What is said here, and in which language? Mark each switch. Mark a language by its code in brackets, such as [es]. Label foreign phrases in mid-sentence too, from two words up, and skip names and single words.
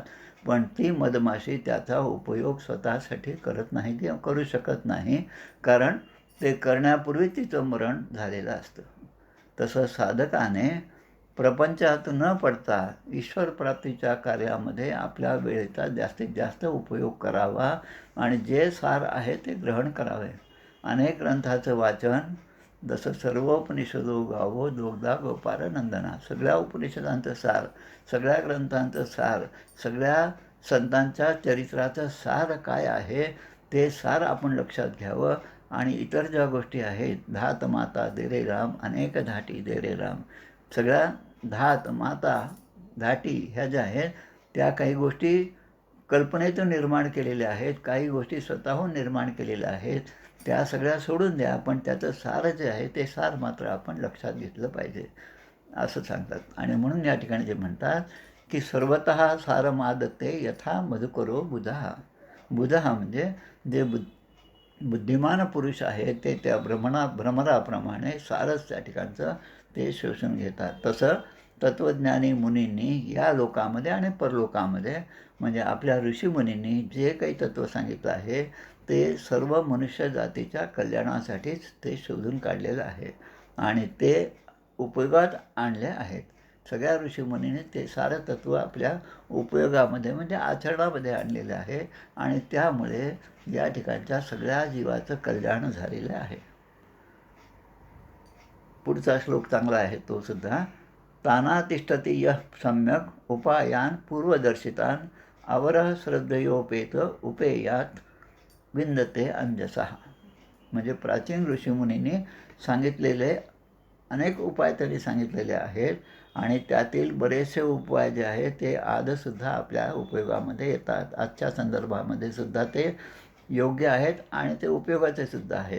[mr] पण ती मधमाशी त्याचा उपयोग स्वतःसाठी करत नाही, किंवा करू शकत नाही, कारण ते करण्यापूर्वी तिचं मरण झालेलं असतं. तसं साधकाने प्रपंचात न पडता ईश्वरप्राप्तीच्या कार्यामध्ये आपल्या वेळेचा जास्तीत जास्त उपयोग करावा आणि जे सार आहे ते ग्रहण करावे. अनेक ग्रंथाचं वाचन, जसं [sa] सर्वोपनिषदो गावो दोग्धा गोपार नंदना, [mr] सगळ्या उपनिषदांचं सार, सगळ्या ग्रंथांचं सार, सगळ्या संतांच्या चरित्राचं सार काय आहे ते सार आपण लक्षात घ्यावं. आणि इतर ज्या गोष्टी आहेत, धात माता दे रे राम, अनेक धाटी दे रे राम, सगळ्या धात माता धाटी ह्या ज्या आहेत त्या काही गोष्टी कल्पनेतून निर्माण केलेल्या आहेत, काही गोष्टी स्वतःहून निर्माण केलेल्या आहेत. त्या सगळ्या सोडून द्या, पण त्याचं सार जे आहे ते सार मात्र आपण लक्षात घेतलं पाहिजे, असं सांगतात. आणि म्हणून या ठिकाणी जे म्हणतात की [sa] सर्वतः सारमादते यथा मधुकरो बुधा. [mr] बुधा म्हणजे जे बुद्धिमान पुरुष आहे ते त्या भ्रमराप्रमाणे सारच त्या ठिकाणचं ते शोषून घेतात. तसं तत्त्वज्ञानी मुनींनी या लोकामध्ये आणि परलोकामध्ये, म्हणजे आपल्या ऋषीमुनींनी जे काही तत्त्व सांगितलं आहे ते सर्व मनुष्य जातीच्या कल्याणासाठीच ते शोधून काढलेलं आहे आणि ते उपयोगात आणले आहेत. सगळ्या ऋषीमुनींनी ते सारं तत्त्व आपल्या उपयोगामध्ये म्हणजे आचरणामध्ये आणलेलं आहे आणि त्यामुळे या ठिकाणच्या सगळ्या जीवाचं कल्याण झालेलं आहे. पुढचा श्लोक चांगला आहे तो सुद्धा. [sa] ताना तिष्ठती यः सम्यक उपायान पूर्वदर्शितान अवरः श्रद्धयोपेत उपेयात विंदते अंजसः. [mr] म्हणजे प्राचीन ऋषीमुनींनी सांगितलेले अनेक उपाय त्यांनी सांगितलेले आहेत आणि त्यातील बरेचसे उपाय जे आहेत ते आजसुद्धा आपल्या उपयोगामध्ये येतात. आजच्या संदर्भामध्ये सुद्धा ते योग्य आहेत आणि ते उपयोगाचे सुद्धा आहेत.